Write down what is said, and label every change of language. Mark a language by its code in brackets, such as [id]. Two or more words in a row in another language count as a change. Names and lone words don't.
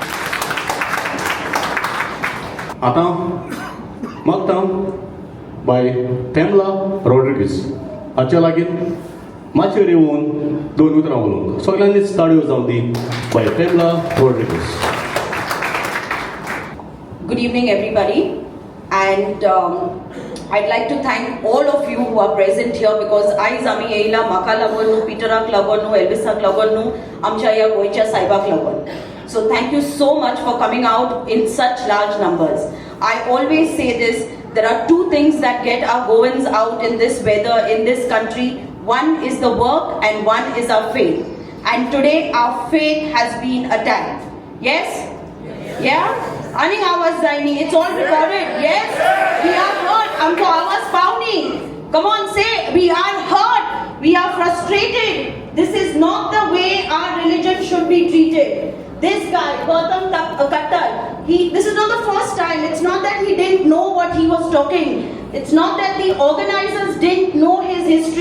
[kok] आतां मागता बाय पेमला रॉड्रिगीस हाच्या लागीं माचेर येवन दोन उतरां उलोवंक सगळ्यांनीच ताळयो जावन दी बाय पेमला रॉड्रिगीस. [en] Good evening, everybody, and I'd like to thank all of you who are present here because [kok] आयज आमी येयला म्हाका लागून न्हू, पिटराक लागून न्हू, एल्विसाक लागून न्हू, आमच्या ह्या गोंयच्या सायबाक लागून. [en] So thank you so much for coming out in such large numbers. I always say this, there are two things that get our Goans out in this weather, in this country. One is the work and one is our faith. And today our faith has been attacked. Yes? Yeah? [kok] Ani आवाज जायनी, [en] it's all recorded. Yes? We are hurt. [kok] आमचो आवाज पावनी. [en] Come on, say, we are hurt. We are frustrated. This is not the way our religion should be treated. This guy, Gautam Khattar, this is not the first time. It's not that he didn't know what he was talking. It's not that the organizers didn't know his history.